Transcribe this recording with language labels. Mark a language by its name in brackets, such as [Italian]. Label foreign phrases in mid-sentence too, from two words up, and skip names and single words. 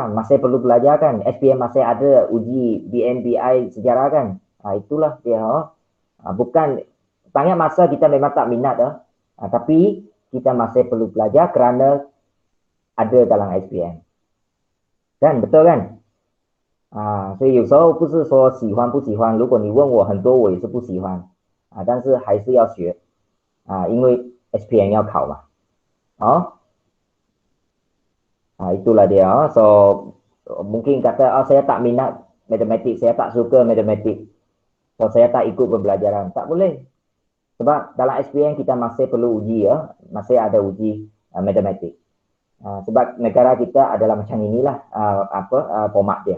[Malay] Masih perlu belajar kan? SPM masih ada uji BN, BI sejarah kan? Itulah dia. Bukan banyak masa kita memang tak minat tapi kita masih perlu belajar kerana ada dalam SPM. Kan? Betul kan? [Chinese] 所以有时候不是说喜欢不喜欢，如果你问我很多我也是不喜欢但是还是要学因为 SPM 要考嘛。 [Malay] itulah dia. So mungkin kata saya tak minat matematik, saya tak suka matematik. So saya tak ikut pembelajaran. Tak boleh. Sebab dalam SPM kita masih perlu uji masih ada uji matematik. Sebab negara kita adalah macam inilah format dia.